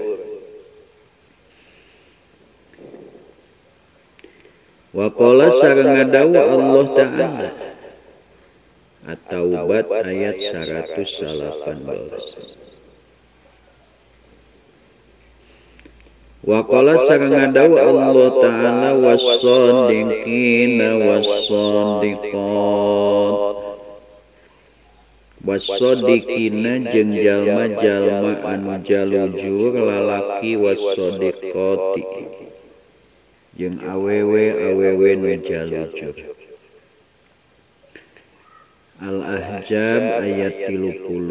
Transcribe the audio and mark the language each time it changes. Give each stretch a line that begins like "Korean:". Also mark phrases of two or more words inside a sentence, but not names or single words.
Arabic: وقال
Sundanese: sareng ngadawu
Arabic: الله تعالى
Sundanese: At-Taubat ayat 118.
Arabic: وقال
Sundanese: sareng ngadawu
Arabic: الله تعالى والصادقين والصادقات والصادقين
Sundanese: jeung jalma-jalma anu jalujur lalaki was-shadiqati jeung awewe nu jalujur. Al-Ahzab ayat 35.